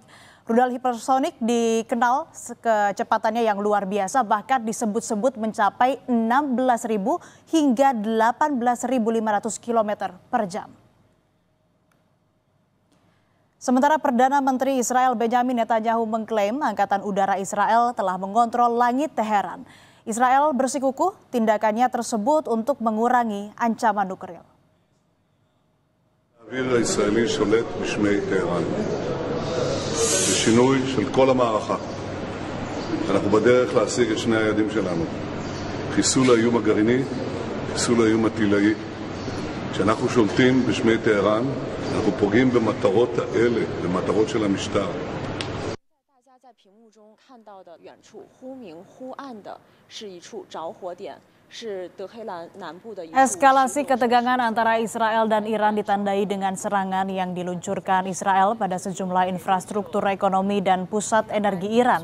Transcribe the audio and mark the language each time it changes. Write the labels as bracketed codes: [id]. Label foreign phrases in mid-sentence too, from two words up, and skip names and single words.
[id] Rudal hipersonik dikenal kecepatannya yang luar biasa, bahkan disebut-sebut mencapai 16.000 hingga 18.500 km per jam. Sementara Perdana Menteri Israel Benyamin Netanyahu mengklaim Angkatan Udara Israel telah mengontrol langit Teheran. Israel bersikukuh tindakannya tersebut untuk mengurangi ancaman nuklir. [he] האוויר הישראלי שולט בשמי טהרן. בשינוי של כל המערכה. אנחנו בדרך להשיג את שני היעדים שלנו. חיסול האיום הגרעיני, חיסול האיום הטילאי. כשאנחנו שולטים בשמי טהרן, אנחנו פוגעים במטרות האלה, במטרות של המשטר. [id] Eskalasi ketegangan antara Israel dan Iran ditandai dengan serangan yang diluncurkan Israel pada sejumlah infrastruktur ekonomi dan pusat energi Iran.